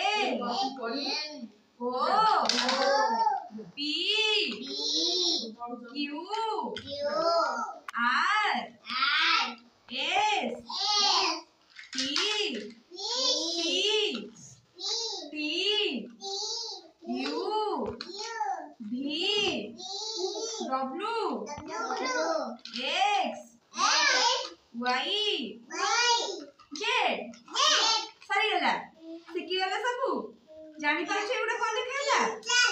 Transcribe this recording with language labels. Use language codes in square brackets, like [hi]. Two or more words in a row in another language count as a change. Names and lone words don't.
[en] O P Q R S T T U V W X Y Z [or] ସରି ଗଲା ଶିଖି ଗଲା ସବୁ ଜାଣି ପଛେ ଏଉଡ଼ା କୋଣ ଦେଖିଲା।